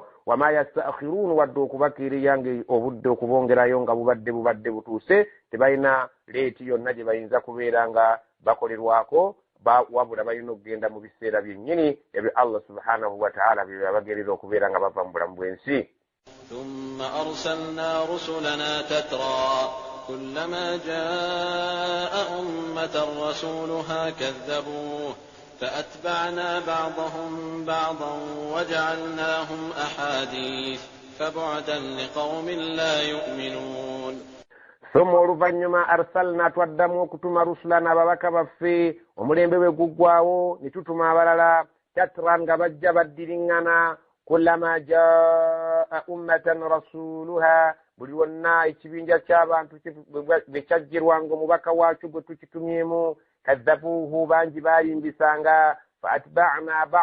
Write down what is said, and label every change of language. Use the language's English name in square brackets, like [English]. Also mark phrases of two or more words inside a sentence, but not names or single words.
[Arabic] وما يستأخرون [Ganda] wadde okubakeereya nga obudde okubongerayo nga bubadde butuuse tebalina leeti yonna gye bayinza kubeera nga bakolerwako wabula balina okugenda mu biseera byennyini ebyo [Arabic] الله سبحانه وتعالى [Ganda] bye yabagerera okubeera nga bava mu bulamu bw'ensi. [Arabic] ثم أرسلنا رسلنا تترى كلما جاء أمة رسولها كذبوه فأتبعنا بعضهم بعضا وجعلناهم أحاديث فبعدا لقوم لا يؤمنون. [Ganda] ثم oluvannyuma arsalna twaddamu okutuma rusulana ababaka baffe omulembe bwe guggwawo ne tutuma abalala tatran nga bajja baddiriŋŋana [Arabic] كلما جاءت أمة رسولها [Ganda] buli wonna ekibinja ky'abantu bwe kyajjirwanga omubaka waakyo gwe tukitumyemu kadhabuuhu bangi baalimbisanga faatba'na